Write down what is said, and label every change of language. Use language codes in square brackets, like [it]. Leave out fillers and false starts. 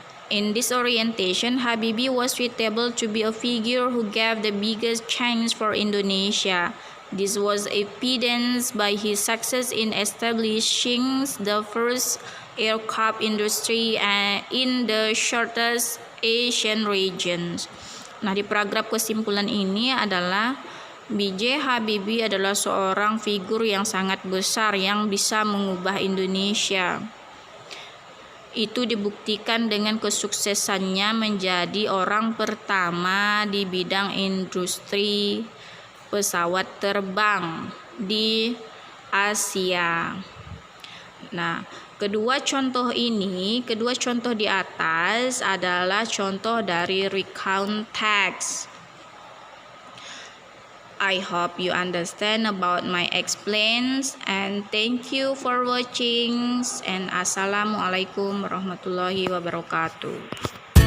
[en] In this orientation, Habibie was suitable to be a figure who gave the biggest change for Indonesia. This was evidenced by his success in establishing the first aircraft industry in the Southeast Asian regions. [id] Nah, di paragraf kesimpulan ini adalah B.J. Habibie adalah seorang figur yang sangat besar yang bisa mengubah Indonesia. Itu dibuktikan dengan kesuksesannya menjadi orang pertama di bidang industri pesawat terbang di Asia. Nah, kedua contoh di atas adalah contoh dari recount text. [en] I hope you understand about my explains and thank you for watching and [ar] assalamualaikum warahmatullahi wabarakatuh.